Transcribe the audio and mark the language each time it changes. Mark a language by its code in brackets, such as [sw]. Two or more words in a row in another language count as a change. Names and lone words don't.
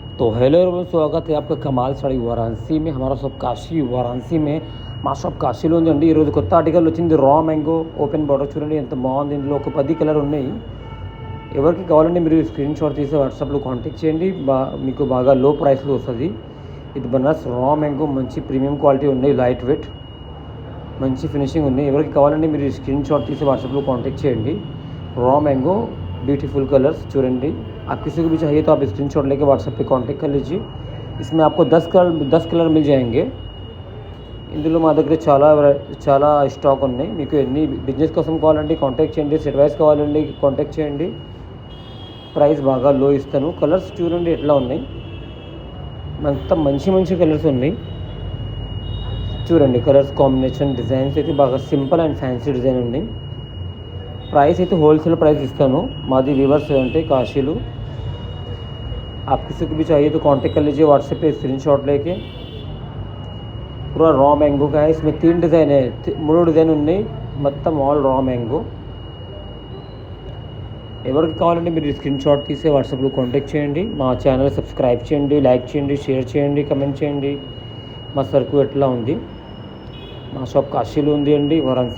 [hi] तो [en] hello everyone, [hi] स्वागत है आपका कमाल साड़ी वाराणसी में। हमारा शॉप काशी वाराणसी में [te] మా షాప్ కాశీలో ఉందండి. ఈరోజు కొత్త ఆర్టికల్ వచ్చింది, [en] raw mango open border. [te] చూడండి ఎంత బాగుంది. ఇందులో ఒక 10 కలర్ ఉన్నాయి. ఎవరికి కావాలంటే మీరు స్క్రీన్ షాట్ తీసి వాట్సాప్లో కాంటాక్ట్ చేయండి. మీకు బాగా లో ప్రైస్లో వస్తుంది. ఇది బనారస్ రా మ్యాంగో, మంచి [en] premium quality [te] ఉన్నాయి, [en] light weight, [te] మంచి ఫినిషింగ్ ఉన్నాయి. ఎవరికి కావాలంటే మీరు స్క్రీన్ షాట్ తీసి వాట్సాప్లో కాంటాక్ట్ చేయండి. [hi] रा मैंगो [en] beautiful colors [hi] चूरेंडी। आप किसी को भी चाहिए तो आप स्क्रीन शॉट लेके व्हाट्सएप पे कांटेक्ट कर लीजिए। इसमें आपको 10 कलर मिल जाएंगे। [te] ఇందులో మా దగ్గర చాలా స్టాక్ ఉన్నాయి. మీకు ఎన్ని బిజినెస్ కోసం కావాలంటే కాంటాక్ట్ చేయండి, [en] set wise [te] కావాలంటే కాంటాక్ట్ చేయండి. ప్రైస్ బాగా లో ఇస్తాను. కలర్స్ చూడండి ఎట్లా ఉన్నాయి, మొత్తం మంచి కలర్స్ ఉన్నాయి. చూడండి [en] colors combination, [te] డిజైన్స్ అయితే బాగా [en] simple and fancy design [te] ఉన్నాయి. प्राइस అయితే [en] wholesale price [te] ఇస్తాను. మాది రివర్స్ అంటే కాశీలు. [hi] आप किसी को भी चाहिए तो कांटेक्ट कर लीजिए व्हाट्सएप पे स्क्रीनशॉट लेके। पूरा रॉ मैंगो का है। इसमें 3 डिज़ाइन है, 3 डिज़ाइन [te] ఉన్నాయి, మొత్తం ఆల్ రా మ్యాంగో. ఎవరికి కావాలంటే మీరు స్క్రీన్ షాట్ తీసి వాట్సాప్లో కాంటాక్ట్ చేయండి. మా ఛానల్ సబ్స్క్రైబ్ చేయండి, లైక్ చేయండి, షేర్ చేయండి, కమెంట్ చేయండి. మా సరుకు ఎట్లా ఉంది. మా షాప్ కాశీలో ఉంది అండి, వారాణసి.